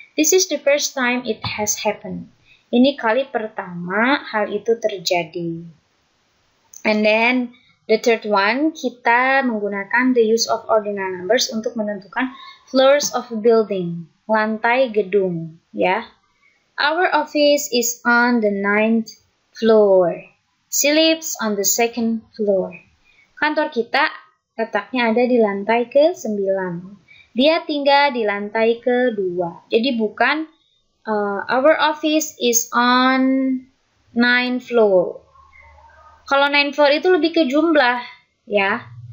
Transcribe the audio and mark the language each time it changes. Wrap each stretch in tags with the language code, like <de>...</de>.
<en>This is the first time it has happened.</en> <id>Ini kali pertama hal itu terjadi.</id> <en>And then the third one,</en> <id>kita menggunakan</id> <en>the use of ordinal numbers</en> <id>untuk menentukan</id> <en>floors of a building,</en> <id>lantai gedung, ya.</id> <en>Our office is on the 9th floor. She lives on the 2nd floor.</en> <id>Kantor kita letaknya ada di lantai ke-9. Dia tinggal di lantai ke-2. Jadi bukan</id> <en>our office is on 9th floor.</en> <id>Kalau 9th floor itu lebih ke jumlah, ya.</id>